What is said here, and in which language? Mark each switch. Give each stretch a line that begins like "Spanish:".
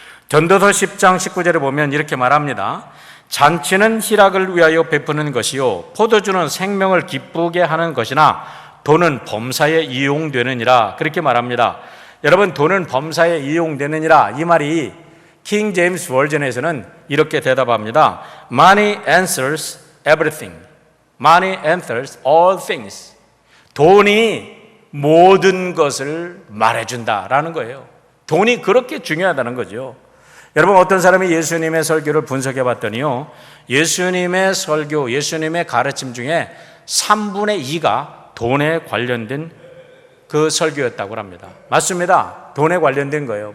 Korean: 전도서 10장 19절에 보면 이렇게 말합니다. 잔치는 희락을 위하여 베푸는 것이요 포도주는 생명을 기쁘게 하는 것이나 돈은 범사에 이용되느니라. 그렇게 말합니다. 여러분, 돈은 범사에 이용되느니라, 이 말이 킹 제임스 버전에서는 이렇게 대답합니다.
English: Money answers everything. Money answers all things.
Korean: 돈이 모든 것을 말해준다라는 거예요. 돈이 그렇게 중요하다는 거죠. 여러분, 어떤 사람이 예수님의 설교를 분석해 봤더니요, 예수님의 설교, 예수님의 가르침 중에 3분의 2가 돈에 관련된 그 설교였다고 합니다. 맞습니다. 돈에 관련된 거예요.